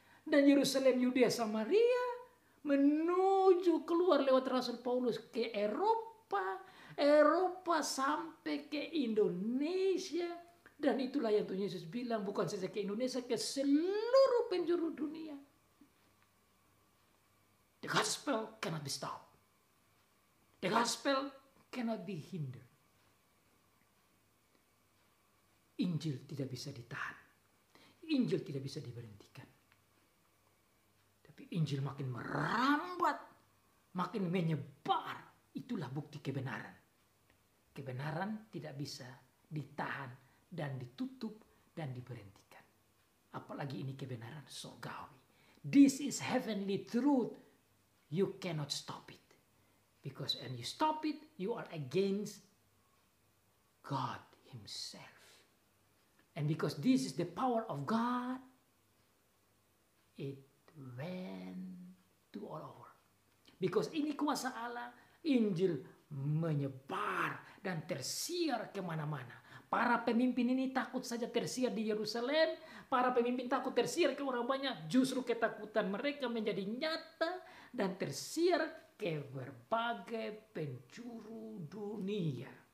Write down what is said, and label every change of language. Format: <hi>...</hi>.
<id>Dan Yerusalem, Yudea, Samaria menuju keluar lewat Rasul Paulus ke Eropa sampai ke Indonesia. Dan itulah yang Tuhan Yesus bilang, bukan saja ke Indonesia, ke seluruh penjuru dunia.</id> <en>The gospel cannot be stopped. The gospel cannot be hindered.</en> <id>Injil tidak bisa ditahan. Injil tidak bisa diberhentikan. Injil makin merambat, makin menyebar. Itulah bukti kebenaran. Kebenaran tidak bisa ditahan dan ditutup dan diberhentikan. Apalagi ini kebenaran surgawi.</id> <en>This is heavenly truth. You cannot stop it. Because when you stop it, you are against God himself. And because this is the power of God, it went to all over.</en> <id>Because ini kuasa Allah, Injil menyebar dan tersiar kemana-mana. Para pemimpin ini takut saja tersiar di Yerusalem. Para pemimpin takut tersiar ke orang banyak. Justru ketakutan mereka menjadi nyata dan tersiar ke berbagai penjuru dunia.</id>